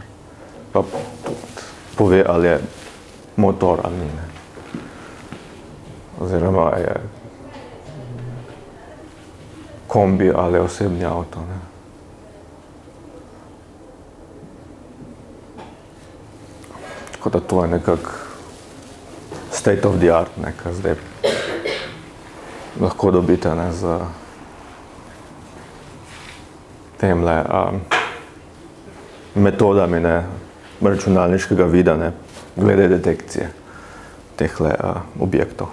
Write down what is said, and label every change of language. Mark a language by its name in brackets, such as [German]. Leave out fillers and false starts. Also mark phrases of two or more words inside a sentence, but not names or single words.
[Slovenian] Pa pove, ali je motor ali ni. Ne. Oziroma je kombi ali osebni avto. Ne. Tako da to je nekako [English] state of the art, [Slovenian] ne, kar zdaj lahko dobite, ne, z temle metodami, ne, računalniškega vida, ne, glede detekcije tehle objektov.